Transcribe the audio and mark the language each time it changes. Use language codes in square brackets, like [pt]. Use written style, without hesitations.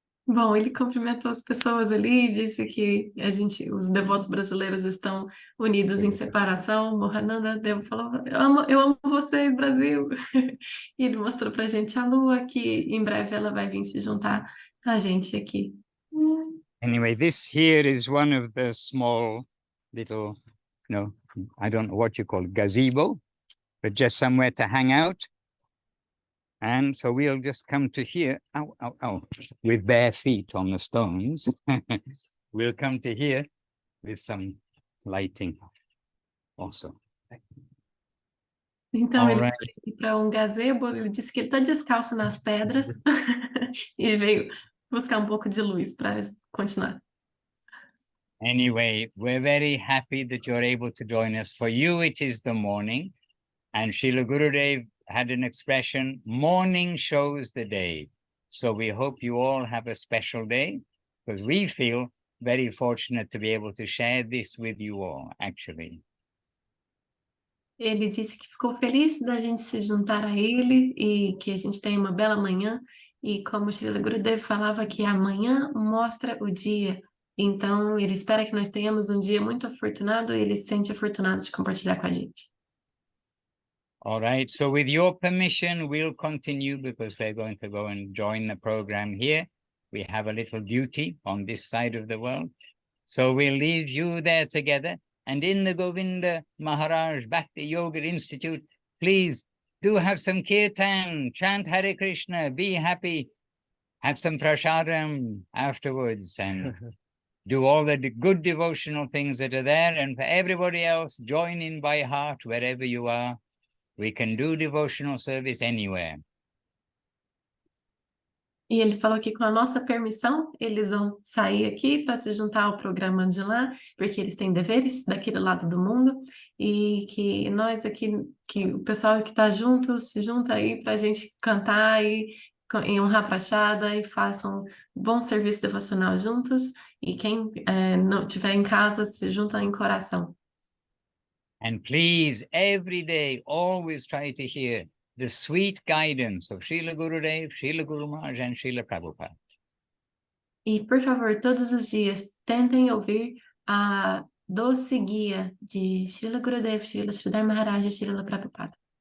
[pt] Bom, ele cumprimentou as pessoas ali e disse que os devotos brasileiros estão unidos em separação. Mohananda Deva falou, eu amo vocês, Brasil. E ele mostrou pra gente a lua, que em breve ela vai vir se juntar a gente aqui. [en] Anyway, this here is one of the small little, I don't know what you call it, gazebo, but just somewhere to hang out. And so we'll just come to here, with bare feet on the stones. We'll come to here with some lighting also. [pt] Então ele foi para um gazebo, ele disse que ele está descalço nas pedras e veio buscar um pouco de luz para continuar. [en] Anyway, we're very happy that you're able to join us. For you, it is the morning, and Srila Gurudev had an expression, morning shows the day. So we hope you all have a special day, because we feel very fortunate to be able to share this with you all, actually. [pt] Ele disse que ficou feliz da gente se juntar a ele e que a gente tem uma bela manhã. E como o Srila Gurudev falava que amanhã mostra o dia. Então ele espera que nós tenhamos um dia muito afortunado e ele se sente afortunado de compartilhar com a gente. [en] All right, so with your permission, we'll continue because we're going to go and join the program here. We have a little duty on this side of the world. So we'll leave you there together. And in the Govinda Maharaj Bhakti Yoga Institute, please do have some kirtan, chant Hare Krishna, be happy, have some prasadam afterwards, and do all the good devotional things that are there. And for everybody else, join in by heart wherever you are. We can do devotional service anywhere. [pt] E ele falou que com a nossa permissão, eles vão sair aqui para se juntar ao programa de lá, porque eles têm deveres daquele lado do mundo, e que nós aqui, que o pessoal que está junto, se junta aí para a gente cantar e honrar a prachada e façam bom serviço devocional juntos, e quem não estiver em casa, se junta em coração. [en] And please, every day, always try to hear the sweet guidance of Srila Gurudev, Srila Guru Maharaj, and Srila Prabhupada. [pt] E, por favor, todos os dias, tentem ouvir a doce guia de Srila Gurudev, Srila Sridhar Maharaj e Srila Prabhupada.